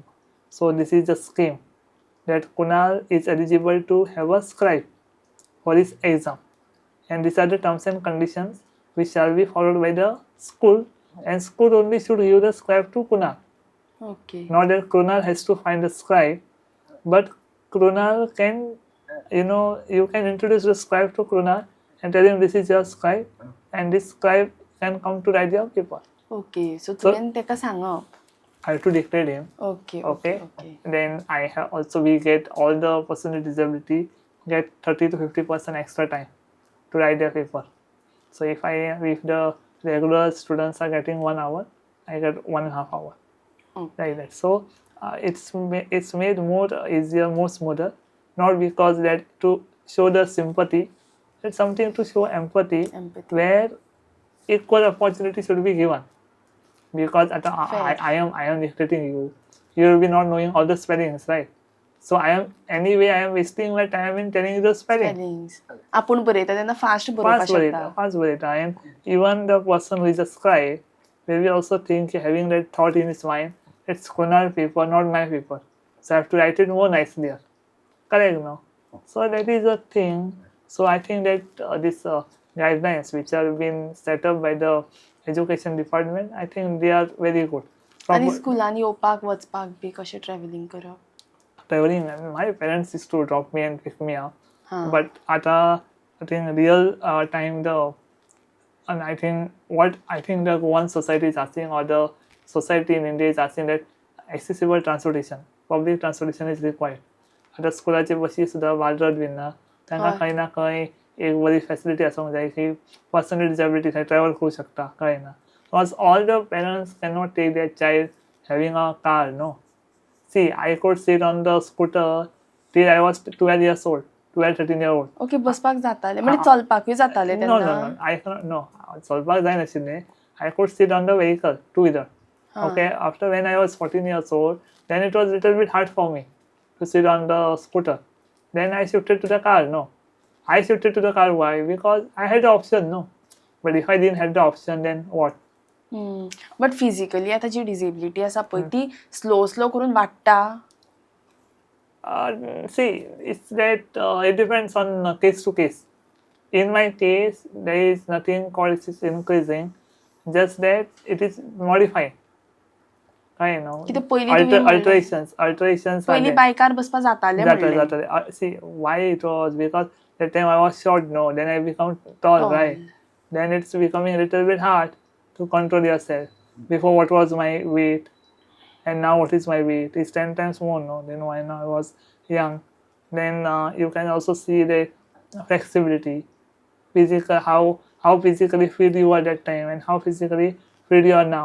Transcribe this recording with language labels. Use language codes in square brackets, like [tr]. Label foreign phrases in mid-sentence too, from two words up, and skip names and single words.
[en] So this is the scheme that Krunal is eligible to have a scribe for his exam, and these are the terms and conditions which shall be followed by the school, and school only should give the scribe to Krunal. ओके. Not that Krunal has to find the scribe, but Krunal can, you can introduce the scribe to Krunal and tell him this is your scribe, and this scribe can come to write your paper. ओके. [kok] सो तुवें तेका सांगप. [en] I have to declare him. ओके. Okay. ओके. Then I have also, we get all the person with disability get 30 to 50% extra time to write their paper. So if the regular students are getting 1 hour, I get 1.5 hour. Okay. Like that. So it's made more easier, more smoother. Not because that to show the sympathy, it's something to show empathy. Where equal opportunity should be given. Because I am dictating you. You will be not knowing all the spellings, right? So I am wasting my time in telling you the spelling. [kok] स्पेलिंग्स आपण बरयता तेन्ना फास्ट बरोवपाक शकता. [en] Fast beta. And even the person who is a scribe will be also having that thought in his mind, it's Krunal paper, not my paper. So I have to write it more nicely. Correct, no? So that is a thing. So I think that this guidelines which have been set up by the Education Department, I think they are very good. [kok] आणि स्कुलान येवपाक वचपाक बी कशें ट्रॅव्हलिंग करप? [en] Traveling, my parents used to drop me and pick me up. But at I think real time and I think the one society is asking, or the society in India is asking, that accessible transportation, public transportation is required. [kok] आता स्कुलाचे बसी सुद्दां वाडत बीन ना, तांकां खंय ना खंय एक बरी फॅसिलिटी आसूंक जाय की [en] person with disability [kok] थंय ट्रॅव्हल करूंक शकता, कळ्ळें ना? [en] because all the parents cannot take their child having a car, no. See, I could sit on the scooter till I was 12 years old, 13 years old. ओके. [kok] बसपाक जाताले म्हणजे चलपाकूय जाताले [en] No, [kok] तेन्ना? [en] I cannot, no. [kok] चलपाक जाय नाशिल्लें. [en] I could sit on the vehicle, two-wheeler. Okay, after when I was 14 years old, then it was a little bit hard for me to sit on the scooter. Then I shifted to the car, no. I shifted to the car, why? Because I had the option, no. But if I didn't have the option, then what? but physically [kok] आता जी डिसेबिलिटी आसा पळय ती स्लो करून वाडटा. [en] See, it's that it depends on case to case. In my case, there is nothing called it's increasing, just that it is modifying. I know. [kok] कितें पयलीं तुमी [en] Alterations. [kok] पयलीं बायकार बसपाक जाताले म्हणलें. [en] See, why it was because that time I was short, no. Then I become tall, right? Then it's becoming a little bit hard to control yourself. Before, what was my weight, and now what is my weight? It's 10 times more, no? Then when I was young, then you can also see the flexibility, physical, how physically fit you were that time, and how physically fit you are now.